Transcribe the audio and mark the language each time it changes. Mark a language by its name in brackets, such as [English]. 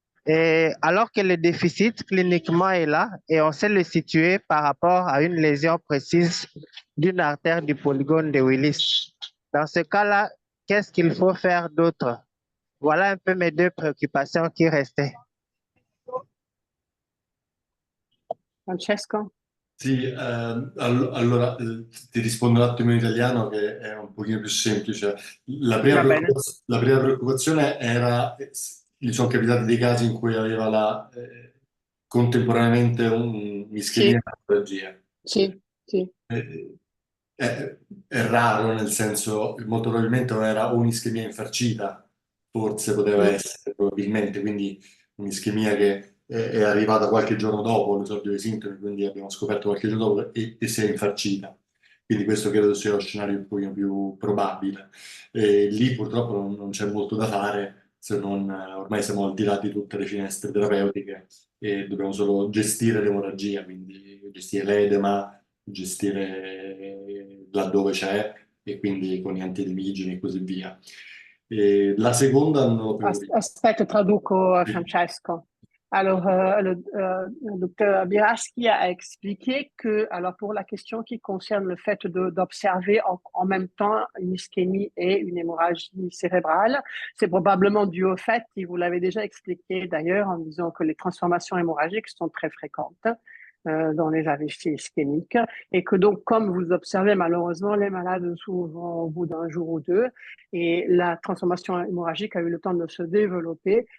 [French] Et alors que le déficit cliniquement est là et on sait le situer par rapport à une lésion précise d'une artère du polygone de Willis. Dans ce cas-là, qu'est-ce qu'il faut faire d'autre? Voilà un peu mes 2 préoccupations qui restaient. Francesco? [Italian] Sì, allora ti rispondo un attimo in italiano che è un pochino più semplice. Va bene. La prima preoccupazione era, gli sono capitati dei casi in cui aveva contemporaneamente un'ischemia e un'emorragia. Sì, sì. È raro, nel senso, molto probabilmente non era un'ischemia infarcita, forse poteva essere, probabilmente, quindi un'ischemia che è arrivata qualche giorno dopo l'esordio dei sintomi, quindi abbiamo scoperto qualche giorno dopo e si è infarcita. Quindi questo credo sia lo scenario un pochino più probabile. Lì purtroppo non c'è molto da fare, se non ormai siamo al di là di tutte le finestre terapeutiche e dobbiamo solo gestire l'emorragia, quindi gestire l'edema, gestire laddove c'è e quindi con gli antiedemigeni e così via. E la seconda non ho più Aspetta, traduco Sì. Francesco. [French] Alors, le docteur Biraski a expliqué que, alors pour la question qui concerne le fait d'observer en même temps une ischémie et une hémorragie cérébrale, c'est probablement dû au fait, et vous l'avez déjà expliqué d'ailleurs en disant que les transformations hémorragiques sont très fréquentes dans les AVC ischémiques et que donc, comme vous observez, malheureusement, les malades souvent au bout d'un jour ou 2 et la transformation hémorragique a eu le temps de se développer.